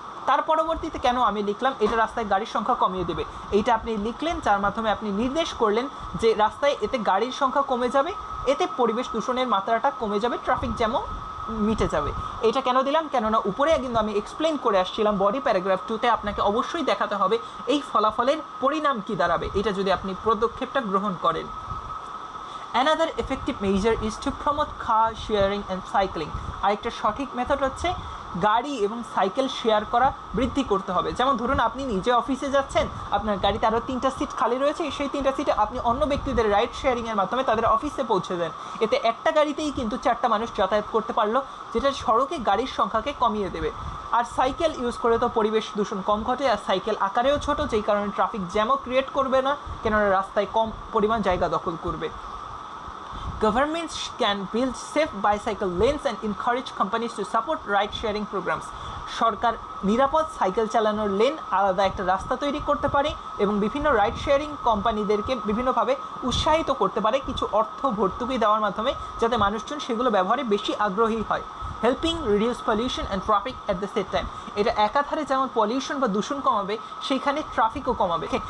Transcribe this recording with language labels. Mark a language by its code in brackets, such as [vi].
[bn] তার পরবর্তীতে কেন আমি লিখলাম এটা রাস্তায় গাড়ির সংখ্যা কমিয়ে দেবে, এইটা আপনি লিখলেন যার মাধ্যমে আপনি নির্দেশ করলেন যে রাস্তায় এতে গাড়ির সংখ্যা কমে যাবে, এতে পরিবেশ দূষণের মাত্রাটা কমে যাবে, ট্রাফিক জ্যামও মিটে যাবে। এটা কেন দিলাম, কেননা উপরে কিন্তু আমি এক্সপ্লেন করে আসছিলাম বডি প্যারাগ্রাফ 2-তে আপনাকে অবশ্যই দেখাতে হবে এই ফলাফলের পরিণাম কী দাঁড়াবে, এটা যদি আপনি পদক্ষেপটা গ্রহণ করেন। [en] Another effective measure is to promote car sharing and cycling. [bn] আরেকটা সঠিক মেথড হচ্ছে গাড়ি এবং সাইকেল শেয়ার করা বৃদ্ধি করতে হবে। যেমন ধরুন আপনি নিজে অফিসে যাচ্ছেন, আপনার গাড়িতে আরও 3টা সিট খালি রয়েছে, সেই 3টা সিটে আপনি অন্য ব্যক্তিদের রাইড শেয়ারিংয়ের মাধ্যমে তাদের অফিসে পৌঁছে দেন। এতে একটা গাড়িতেই কিন্তু 4টা মানুষ যাতায়াত করতে পারলো, যেটা সড়কে গাড়ির সংখ্যাকে কমিয়ে দেবে। আর সাইকেল ইউজ করে তো পরিবেশ দূষণ কম ঘটে, আর সাইকেল আকারেও ছোট, যেই কারণে ট্রাফিক জ্যামও ক্রিয়েট করবে না, কেননা রাস্তায় কম পরিমাণ জায়গা দখল করবে। [en] Governments can build safe bicycle lanes and encourage companies to support ride-sharing programs. [bn] সরকার নিরাপদ সাইকেল চালানোর লেন আলাদা একটা রাস্তা তৈরি করতে পারে এবং বিভিন্ন রাইড শেয়ারিং কোম্পানিদেরকে বিভিন্নভাবে উৎসাহিত করতে পারে কিছু অর্থ ভর্তুকি দেওয়ার মাধ্যমে, যাতে মানুষজন সেগুলো ব্যবহারে বেশি আগ্রহী হয়। [en] Helping reduce pollution and traffic at the same time. [bn] এটা একাধারে যেমন পলিউশন বা দূষণ কমাবে, সেইখানে ট্রাফিকও কমাবে।